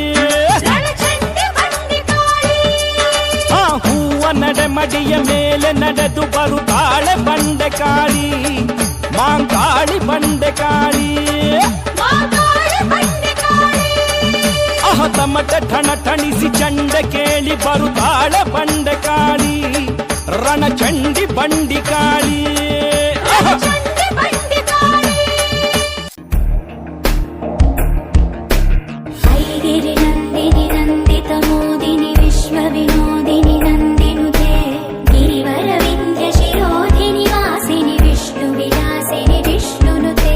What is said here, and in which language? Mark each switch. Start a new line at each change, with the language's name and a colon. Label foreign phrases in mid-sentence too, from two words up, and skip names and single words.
Kannada: ಹೂವ ನಡೆ ಮಡಿಯ ಮೇಲೆ ನಡೆದು ಬರುತ್ತಾಳೆ ಬಂಡೆ ಕಾಳಿ ಮಾಂಕಾಳಿ ಬಂಡೆ ಕಾಳಿ ಆಹತಮಟ ಠಣ ಠಣಿಸಿ ಚಂಡೆ ಕೇಳಿ ಬರುತ್ತಾಳೆ ಬಂಡೆ ಕಾಳಿ ರಣಚಂಡಿ ಬಂಡಿ ಕಾಳಿ
Sanskrit: ಐಗಿರಿ ನಂದಿನಿ ನಂದಿತ ಮೋದಿನಿ ವಿಶ್ವ ವಿನೋದಿನಿ ನಂದಿನುತೆ ಗಿರಿವರ ವಿಂಧ್ಯ ಶಿರೋಧಿನಿ ವಾಸಿನಿ ವಿಷ್ಣು ವಿಲಾಸಿನಿ ವಿಷ್ಣುನುತೆ